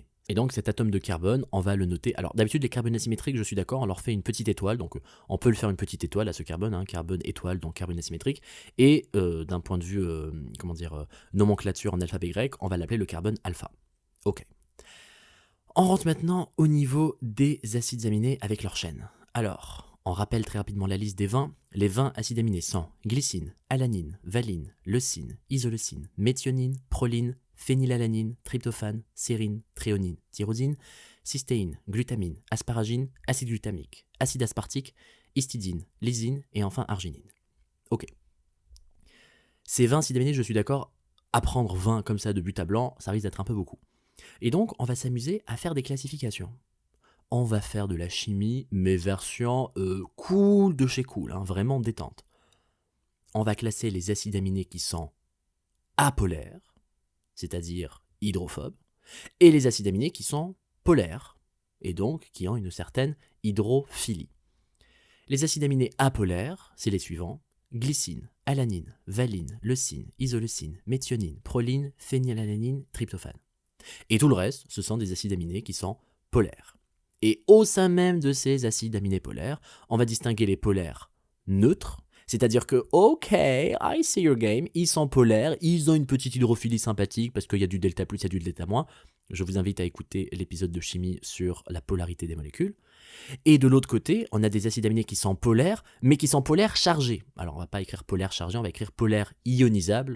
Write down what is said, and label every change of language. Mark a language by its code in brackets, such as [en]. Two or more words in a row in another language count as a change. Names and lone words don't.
[fr] Et donc cet atome de carbone, on va le noter. Alors d'habitude les carbones asymétriques, je suis d'accord, on leur fait une petite étoile, donc on peut le faire une petite étoile à ce carbone, carbone étoile, donc carbone asymétrique. Et d'un point de vue, nomenclature en alphabet grec, on va l'appeler le carbone alpha. Ok. On rentre maintenant au niveau des acides aminés avec leur chaîne. Alors, on rappelle très rapidement la liste des 20. Les 20 acides aminés sont glycine, alanine, valine, leucine, isoleucine, méthionine, proline, phénylalanine, tryptophane, sérine, thréonine, tyrosine, cystéine, glutamine, asparagine, acide glutamique, acide aspartique, histidine, lysine et enfin arginine. Ok. Ces 20 acides aminés, je suis d'accord, apprendre 20 comme ça de but à blanc, ça risque d'être un peu beaucoup. Et donc, on va s'amuser à faire des classifications. On va faire de la chimie, mais version cool de chez cool, vraiment détente. On va classer les acides aminés qui sont apolaires, c'est-à-dire hydrophobes, et les acides aminés qui sont polaires, et donc qui ont une certaine hydrophilie. Les acides aminés apolaires, c'est les suivants: glycine, alanine, valine, leucine, isoleucine, méthionine, proline, phénylalanine, tryptophane. Et tout le reste, ce sont des acides aminés qui sont polaires. Et au sein même de ces acides aminés polaires, on va distinguer les polaires neutres, c'est-à-dire que, [en] ok, I see your game, [fr] ils sont polaires, ils ont une petite hydrophilie sympathique parce qu'il y a du delta plus, il y a du delta moins. Je vous invite à écouter l'épisode de chimie sur la polarité des molécules. Et de l'autre côté, on a des acides aminés qui sont polaires, mais qui sont polaires chargés. Alors on va pas écrire polaire chargé, on va écrire polaire ionisable.